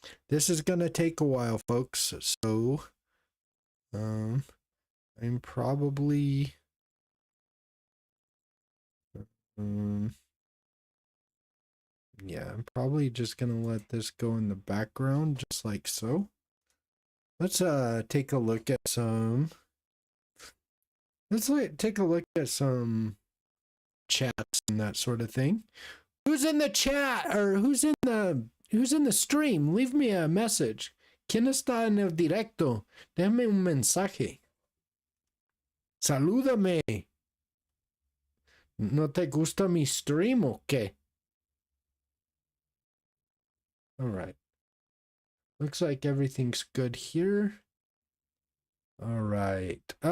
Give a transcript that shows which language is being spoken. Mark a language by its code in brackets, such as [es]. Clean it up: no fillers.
[en] This is going to take a while, folks. So I'm probably yeah, I'm probably just going to let this go in the background just like so. Let's take a look at some chats and that sort of thing. Who's in the chat, or who's in the Who's in the stream? Leave me a message. [es] ¿Quién está en el directo? Déjame un mensaje. Salúdame. ¿No te gusta mi stream o qué? [en] All right. Looks like everything's good here. All right.